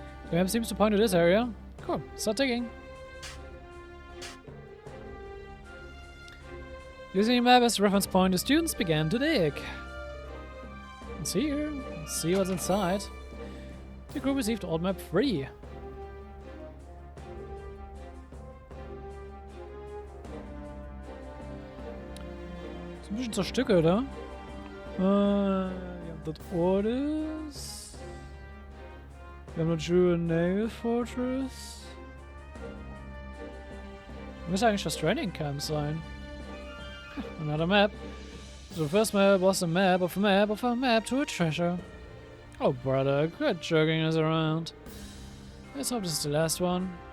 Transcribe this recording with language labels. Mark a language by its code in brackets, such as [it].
[en] The map seems to point to this area. Cool, start digging. Using a map as a reference point, the students began to dig. It's here. Let's see what's inside. The group received old map 3. [de] Ist ein bisschen zerstückelt, oder? Wir haben dort Orders. Wir haben dort Jewel Naval Fortress. Müsste eigentlich das Training Camp sein. [en] Another map. So the first map was a map of a map of a map to a treasure. Oh brother, quit jerking us around. Let's hope this is the last one.